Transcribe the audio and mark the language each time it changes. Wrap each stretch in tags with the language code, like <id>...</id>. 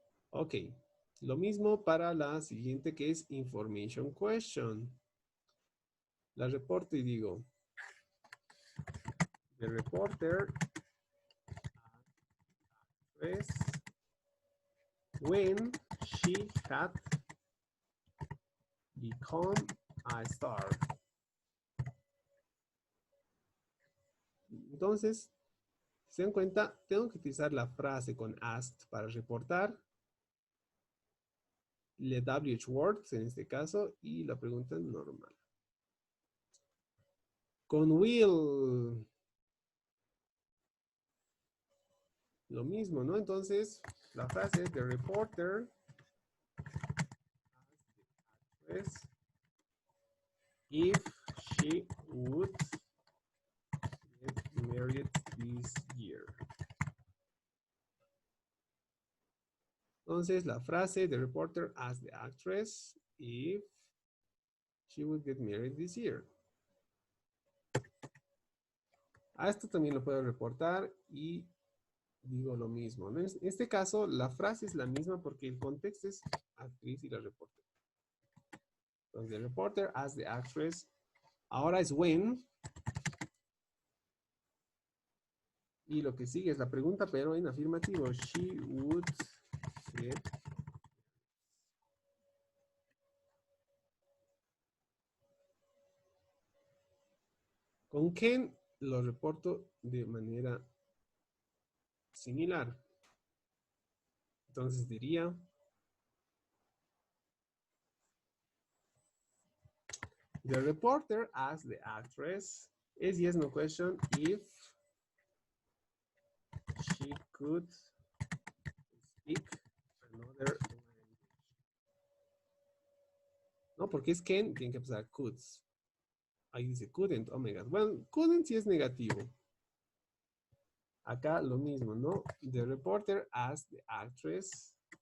<es>Ok, lo mismo para la siguiente que es information question. La reporto y digo,</es> <en>the reporter asked when she had become a star.</en> <es>Entonces, si se dan cuenta, tengo que utilizar la frase con asked para reportar, le WH words en este caso, y la pregunta normal. Con will, lo mismo, ¿no? Entonces, la frase</es> <en>the reporter asked if she would get married this year.</en> <es>Entonces, la frase</es> <en>the reporter asked the actress if she would get married this year.</en> <es>A esto también lo puedo reportar y digo lo mismo. En este caso, la frase es la misma porque el contexto es actriz y la reportera.</es> <en>Entonces, the reporter as the actress.</en> <es>Ahora es when. Y lo que sigue es la pregunta, pero en afirmativo.</es> <en>She would get.</en> <es>Con Ken lo reporto de manera similar. Entonces diría,</es> <en>the reporter asked the actress, es yes, no question, if she could speak another language.</en> <es>No, porque es can, tiene que pasar could. Ahí dice couldn't,</es> <en>oh my god.</en> <es>Bueno, couldn't sí es negativo. Acá lo mismo, ¿no?</es> <en>The reporter asked the actress.</en>